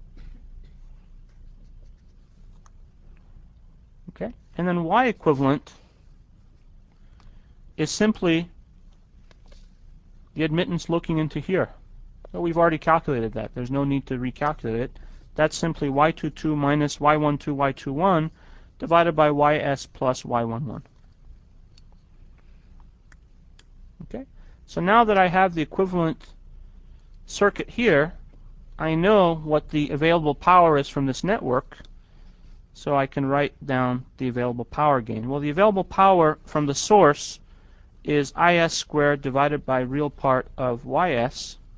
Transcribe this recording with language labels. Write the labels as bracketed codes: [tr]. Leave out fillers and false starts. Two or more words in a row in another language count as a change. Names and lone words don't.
[en] Okay, and then Y equivalent is simply the admittance looking into here. So we've already calculated that. There's no need to recalculate it. That's simply Y22 minus Y12, Y21 divided by ys plus y11. Okay, so now that I have the equivalent circuit here, I know what the available power is from this network, so I can write down the available power gain. Well, the available power from the source is is squared divided by real part of ys.